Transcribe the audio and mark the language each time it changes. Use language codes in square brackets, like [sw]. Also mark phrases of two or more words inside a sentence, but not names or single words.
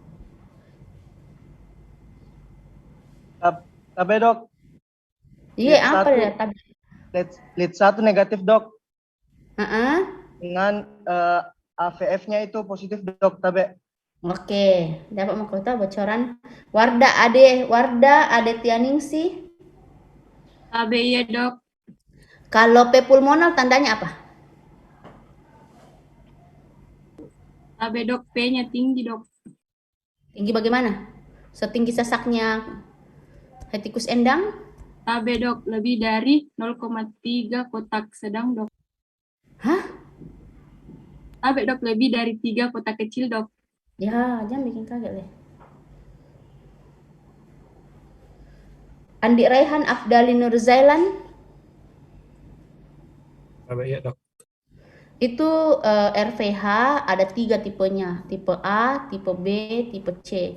[id] Tabe dok. Iya, apa ya tabe? Lead 1 negatif dok. Dengan AVF-nya itu positif dok, tabe. Oke, dapat mahkota bocoran. Warda Ade Tianingsi. Tabe iya dok. Kalau P pulmonal tandanya apa? Tabe dok, P-nya tinggi dok. Tinggi bagaimana? Setinggi sesaknya hetikus endang? Tabe dok, lebih dari 0,3 kotak sedang dok. Hah? Tabe dok, lebih dari 3 kotak kecil dok. Ya, jangan bikin kaget deh. Andi Raihan Afdali Nurzailan. Tabe iya dok. Itu RVH ada 3 tipenya, tipe A, tipe B, tipe C.